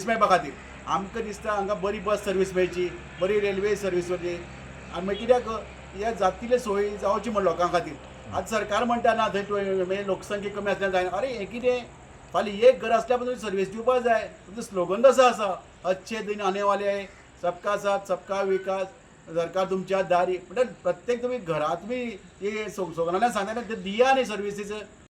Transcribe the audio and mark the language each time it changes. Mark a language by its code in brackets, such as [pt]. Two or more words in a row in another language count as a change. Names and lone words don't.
[kok] मेळपा खातीर आमकां दिसता हांगा बरी बस सर्वीस मेळची बरी रेल्वे सर्वीस मेळची आनी मागीर कित्याक हे जातले सोयी जावची म्हण लोकां खातीर आतां सरकार म्हणटा ना थंय लोकसंख्या कमी आसल्यार जायना अरे हें कितें फाल्यां एक घर आसल्या तुमी सर्वीस दिवपाक जाय तुमचो स्लोगन कसो आसा [hi] अच्छे दिन आने वाले सबका साथ सबका विकास [kok] सरकार तुमच्या दारी म्हणजे प्रत्येक तुम्ही घरात बी हे स्लोगनांतल्यान सांगता ते दिया न्ही सर्विसीस